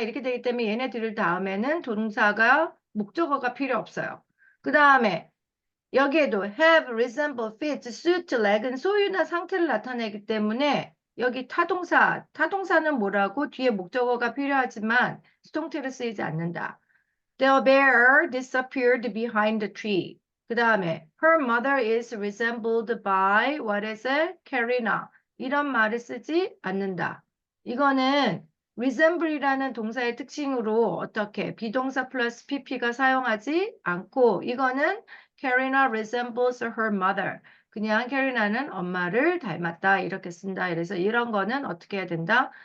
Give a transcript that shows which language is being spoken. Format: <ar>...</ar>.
<ko>이렇게 되기 때문에 얘네들 다음에는 동사가 목적어가 필요 없어요. 그 다음에 여기에도 have, resemble, fit, suit, lag은 소유나 상태를 나타내기 때문에 여기 타동사는 뭐라고? 뒤에 목적어가 필요하지만 수동태로 쓰이지 않는다.</ko> <en>The bear disappeared behind the tree. 그 다음에 her mother is resembled by what is it?</en> <ko>Karina. 이런 말을 쓰지 않는다. 이거는 resemble이라는 동사의 특징으로 어떻게 비동사 플러스 pp가 사용하지 않고 이거는</ko> <en>Karina resembles her mother.</en> <ko>그냥 캐리나는 엄마를 닮았다 이렇게 쓴다. 그래서 이런 거는 어떻게 해야 된다?</ko>